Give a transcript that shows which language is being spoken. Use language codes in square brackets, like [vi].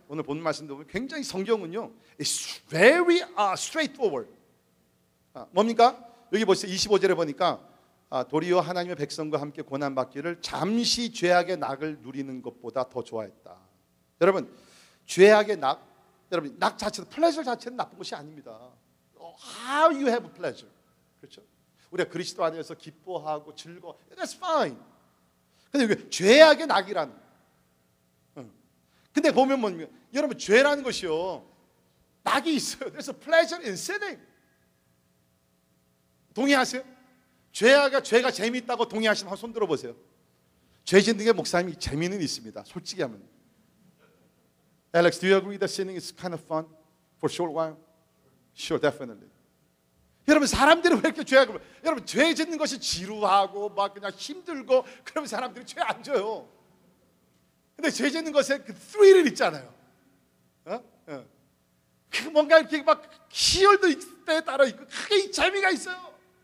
[ko] 오늘 본 말씀도 보면 굉장히 성경은요, [en] it's very straightforward. [ko] 뭡니까? 여기 보세요. 25절에 보니까 도리어 하나님의 백성과 함께 고난받기를 잠시 죄악의 낙을 누리는 것보다 더 좋아했다. 여러분, 죄악의 낙, 여러분 낙 자체는 플레저 자체는 나쁜 것이 아닙니다. [en] How you have pleasure, [ko] 그렇죠? 우리가 그리스도 안에서 기뻐하고 즐거워, [en] that's fine. [ko] 근데 이게 죄악의 낙이라는. 근데 보면 뭐, 여러분 죄라는 것이요, 낙이 있어요. [en] There's a pleasure in sinning. [ko] 동의하세요? 죄가 재미있다고 동의하시면 손 들어보세요. 죄 짓는 게 목사님이 재미는 있습니다. 솔직히 하면. [en] Alex, do you agree that sinning is kind of fun for a short while? Sure, definitely. [ko] 여러분 사람들이 왜 이렇게 죄악을, 여러분 죄 짓는 것이 지루하고 막 그냥 힘들고 그러면 사람들이 죄 안 져요. 근데 죄 짓는 것에 그 스릴이 있잖아요. 그 뭔가 이렇게 막 희열도 있을 때에 따라 있고 크게 재미가 있어요.